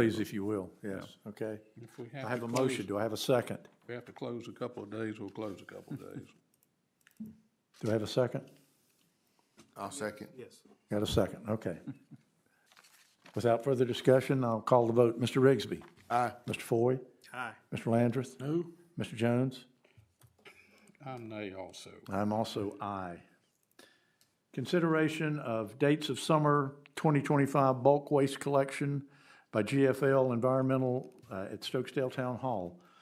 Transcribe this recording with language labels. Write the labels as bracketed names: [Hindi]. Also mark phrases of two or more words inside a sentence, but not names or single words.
[English] please, if you will, yes, okay. If we I have to a close- motion. Do I have a second? If we have to close a couple of days, we'll close a couple of days. Do I have a second? I'll second. Yes. Got a second, okay. Without further discussion, I'll call the vote. Mr. Rigsby? Aye. Mr. Foy? Aye. Mr. Landrith? No? Mr. Jones? I'm nay also. I'm also aye. Consideration of dates of summer 2025 bulk waste collection by GFL Environmental at Stokesdale Town Hall.